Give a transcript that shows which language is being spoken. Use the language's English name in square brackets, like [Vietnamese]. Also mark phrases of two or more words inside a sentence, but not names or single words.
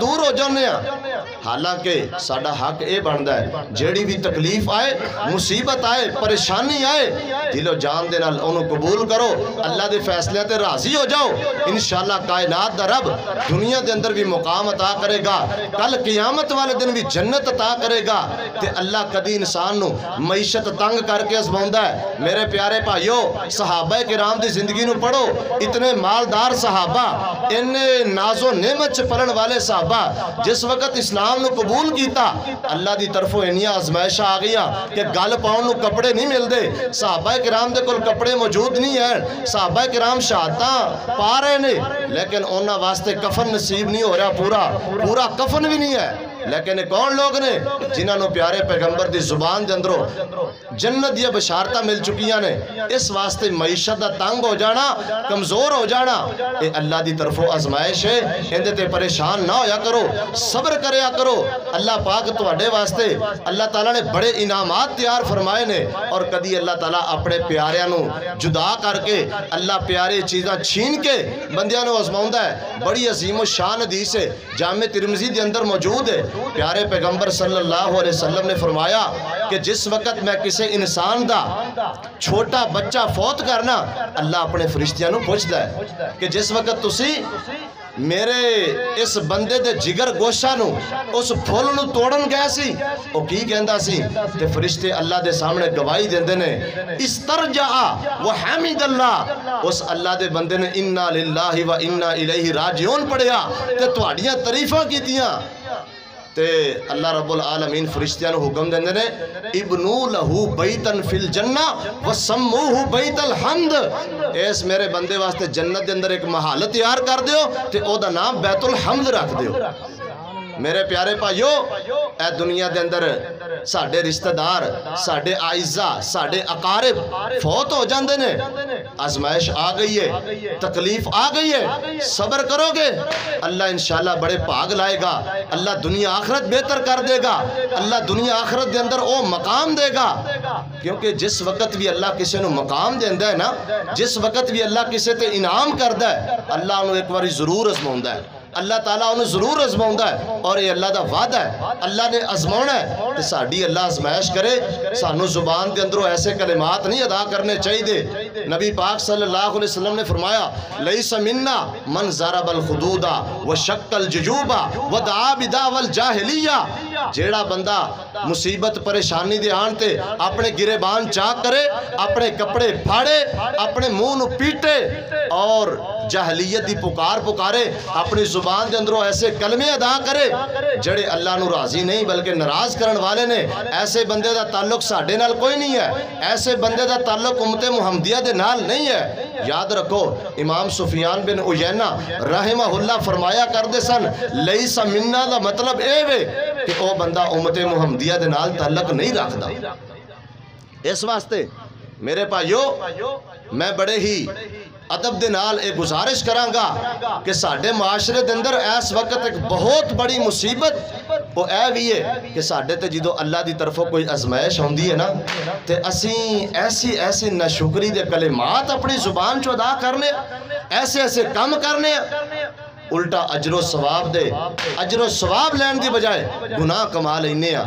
[Punjabi] دور ہو جانے ہیں، حالانکہ ساڑھا حق اے بندہ ہے جیڑی بھی تکلیف آئے، مصیبت آئے، پریشانی آئے، دل و جان دے نال انہوں قبول کرو، اللہ دے فیصلے تے راضی ہو جاؤ، انشاءاللہ کائنات دا رب دنیا دے اندر بھی مقام عطا کرے گا، کل قیامت والے دن بھی جنت عطا کرے گا، تے اللہ کدی انسان نو معیشت تنگ کر کے ازماؤندا ہے۔ میرے پیارے صحابہ کرام دی زندگی نو پڑھو، اتنے مالدار صحابہ، انہیں ناز و نعمت چ پلن والے صحابہ، جس وقت اسلام نو قبول کیتا اللہ دی طرفوں انیاں ازمائشہ آ گیا کہ گل پاؤں نو کپڑے نہیں مل دے، صحابہ کرام دے کل کپڑے موجود نہیں ہیں، صحابہ کرام شہادتاں پا رہے نے، لیکن انہاں واسطے کفن نصیب نہیں ہو رہا، پورا کفن بھی نہیں ہے، لیکن کون لوگ نے جنہاں نو پیارے پیغمبر دی زبان دے اندروں جنت دیا بشارتہ مل چکیاں نے. اس واسطے معیشت دا تنگ ہو جانا، کمزور ہو جانا، اے اللہ دی طرفوں آزمائش ہے. اندے تے پریشان نہ ہویا کرو، صبر کریا کرو. اللہ پاک تواڈے واسطے اللہ تعالیٰ نے بڑے انعامات تیار فرمائے نے. اور کدی اللہ تعالیٰ اپنے پیاریاں نو جدا کر کے اللہ پیارے چیزاں چھین کے بندیاں نو آزماؤندا ہے. بڑی عظیم و شان حدیث ہے، جامع ترمذی دے اندر موجود ہے. پیارے پیغمبر صلی اللہ علیہ وسلم نے فرمایا کہ جس وقت میں کسی انسان دا چھوٹا بچہ فوت کرنا، اللہ اپنے فرشتیاں نو پوچھدا ہے کہ جس وقت تسی میرے اس بندے دے جگر گوشہ نو اس پھول نو توڑن گئے سی، او کی کہندا سی؟ تے فرشتے اللہ دے سامنے گواہی دیندے نے [Arabic] استرجع وحمد اللہ. [Punjabi] اس اللہ دے بندے نے [Arabic] انا للہ و انا الیہ راجعون [Punjabi] پڑھیا تے تواڈیاں تعریفاں کیتیاں. تے اللہ رب العالمین فرشتیاں نو حکم دیندے نے [Arabic] ابنو لہو بیتن فی الجنہ وسموہ بیت الحمد. [Punjabi] اس میرے بندے واسطے جنت دے اندر ایک محل تیار کر دیو تے او دا نام بیت الحمد رکھ دیو. میرے پیارے بھائیو، اے دنیا دے اندر ساڈے رشتہ دار، ساڈے اعزاء، ساڈے اقارب فوت ہو جاندے نے. آزمائش آ گئی ہے، تکلیف آ گئی ہے، صبر کرو گے اللہ انشاءاللہ بڑے بھاگ لائے گا. اللہ دنیا آخرت بہتر کر دے گا. اللہ دنیا آخرت دے اندر او مقام دے گا. کیونکہ جس وقت بھی اللہ کسی نو مقام دیندا ہے نا، جس وقت بھی اللہ کسی تے انعام کردا ہے، اللہ انہوں ایک باری ضرور آزماؤندا ہے. اللہ تعالیٰ انہوں ضرور آزماؤندا ہے اور یہ اللہ دا وعدہ ہے. اللہ نے آزماؤنا ہے کہ ساڈی اللہ آزمائش کرے. سانو زبان دے اندروں ایسے کلمات نہیں ادا کرنے چاہیے دے. نبی پاک صلی اللہ علیہ وسلم نے فرمایا [Arabic] لیس منا من ضرب الخدود وشق الجیوب ودعا بدعوی الجاہلیہ. [Punjabi] جیڑا بندہ مصیبت پریشانی دے آن تے اپنے گریبان چاک کرے، اپنے کپڑے پھاڑے، اپنے منہ نو پیٹے اور جاہلیت دی پکار پکارے، اپنی زبان دے اندروں ایسے کلمے ادا کرے جڑے اللہ نو راضی نہیں بلکہ ناراض کرن والے نے، ایسے بندے دا تعلق ساڈے نال کوئی نہیں ہے. ایسے بندے دا تعلق امت محمدیہ دے نال نہیں ہے. یاد رکھو امام سفیان بن عیینہ رحمہ اللہ فرمایا کردے سن [Arabic] لیس منا [Punjabi] دا مطلب اے وے کہ او بندہ امت محمدیہ دے نال تعلق نہیں رکھدا. اس واسطے میرے بھائیو میں بڑے ہی ادب دے نال ایک گزارش کراں گا کہ ساڈے معاشرے دے اندر اس وقت ایک بہت بڑی مصیبت وہ اے بھی ہے کہ ساڈے تے جدو اللہ دی طرفوں کوئی آزمائش ہوندی ہے نا تے اسیں ایسی ناشکری دے کلمات اپنی زبان چو ادا کرنے، ایسے کم کرنے، الٹا اجر و ثواب دے اجر و ثواب لین دی بجائے گناہ کما لینے ہیں.